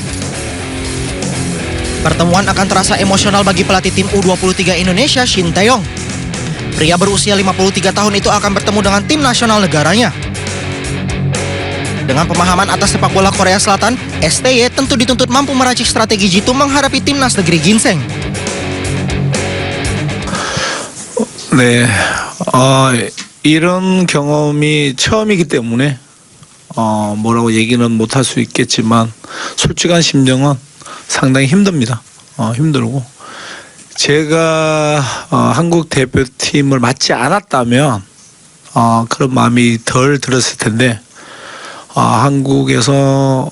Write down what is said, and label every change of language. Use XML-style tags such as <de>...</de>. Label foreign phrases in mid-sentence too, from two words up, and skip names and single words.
<id>Pertemuan akan terasa emosional bagi pelatih tim U23 Indonesia, Shin Tae-yong. Pria berusia 53 tahun itu akan bertemu dengan tim nasional negaranya. Dengan pemahaman atas sepak bola Korea Selatan, STY tentu dituntut mampu meracik strategi jitu menghadapi timnas negeri ginseng.</id> <ko>네, 이런 경험이 처음이기 때문에 뭐라고 얘기는 못할 수 있겠지만 솔직한 심정은 상당히 힘듭니다. 힘들고 제가 한국 대표팀을 맡지 않았다면 그런 마음이 덜 들었을 텐데 한국에서</ko>